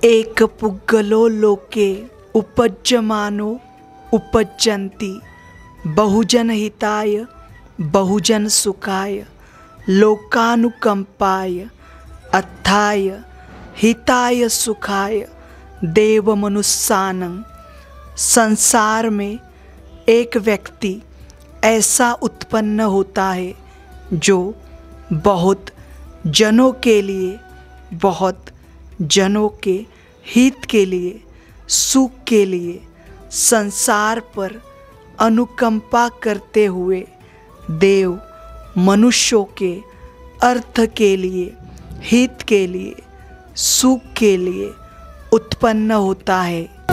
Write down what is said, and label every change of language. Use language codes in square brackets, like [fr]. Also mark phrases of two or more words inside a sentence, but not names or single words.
[pi] एक पुग्गलो लोके उपज्यमानो उपज्यन्ति बहुजन हिताय बहुजन सुखाय लोकानुकंपाय अत्थाय हिताय सुखाय देव मनुष्यानं। [hi] संसार में एक व्यक्ति ऐसा उत्पन्न होता है जो बहुत जनों के लिए, बहुत जनों के हित के लिए, सुख के लिए संसार पर अनुकंपा करते हुए देव मनुष्यों के अर्थ के लिए, हित के लिए, सुख के लिए उत्पन्न होता है।